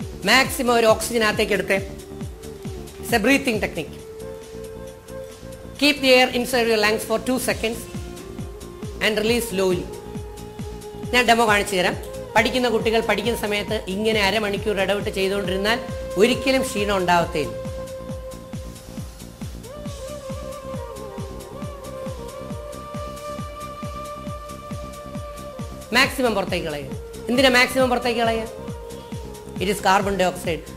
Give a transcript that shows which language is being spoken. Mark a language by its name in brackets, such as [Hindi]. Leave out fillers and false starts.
[Malayalam] Maximum ഒരു oxygen അകത്തേക്ക് എടുത്തേ. [English] It's a breathing technique. Keep the air inside your lungs for 2 seconds and release slowly. [Malayalam] ഞാൻ demo കാണിച്ചു തരാം. പഠിക്കുന്ന കുട്ടികൾ പഠിക്കുന്ന സമയത്ത് ഇങ്ങനെ അരമണിക്കൂർ ഇടവിട്ട് ചെയ്തുകൊണ്ടിരുന്നാൽ ഒരിക്കലും ക്ഷീണം ഉണ്ടാവത്തേയില്ല. മാക്സിമം പുറത്തേക്ക് കളയുക. എന്തിനാ മാക്സിമം പുറത്തേക്ക് കളയുക? [English] It is carbon dioxide.